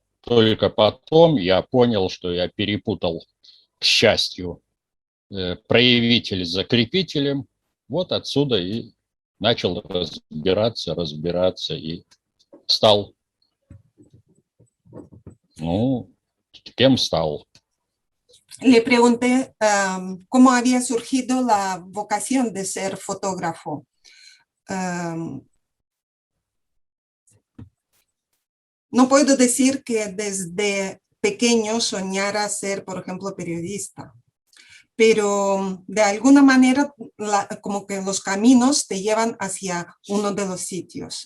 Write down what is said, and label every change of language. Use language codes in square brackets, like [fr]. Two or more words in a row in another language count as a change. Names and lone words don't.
[ru] Только потом я понял, что я перепутал, к счастью, проявитель с закрепителем. Вот отсюда и начал разбираться и стал, кем стал. [es] Le pregunté cómo había surgido la vocación de ser fotógrafo. No puedo decir que desde pequeño soñara ser, por ejemplo, periodista, pero de alguna manera como que los caminos te llevan hacia uno de los sitios.